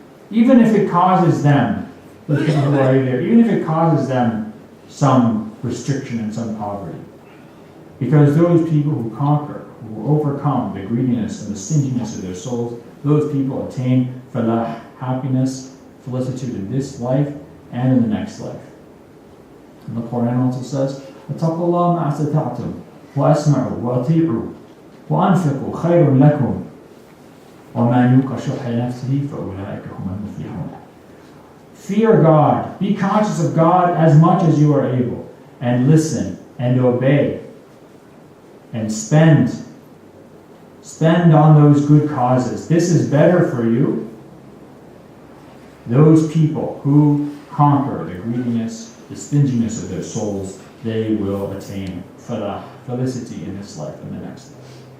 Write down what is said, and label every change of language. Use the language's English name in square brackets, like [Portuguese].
[English] Even if it causes them, the people who are there, even if it causes them some restriction and some poverty. Because those people who conquer, who overcome the greediness and the stinginess of their souls, those people attain falah, happiness, felicitude in this life and in the next life. And the Quran also says, [Arabic] وَاتَّقُوا اللَّهَ مَا اسْتَطَعْتُمْ وَأَسْمَعُوا وَأَطِيعُوا وَأَنْفِقُوا خَيْرٌ لَكُمْ وَمَا يُوقَ شُحَّ نَفْسِهِ فَأُولَٰئِكَ هُمُ الْمُفْلِحُونَ. [English] Fear God, be conscious of God as much as you are able, and listen and obey and spend on those good causes. This is better for you. Those people who conquer the greediness, the stinginess of their souls, they will attain falah, felicity in this life and the next life.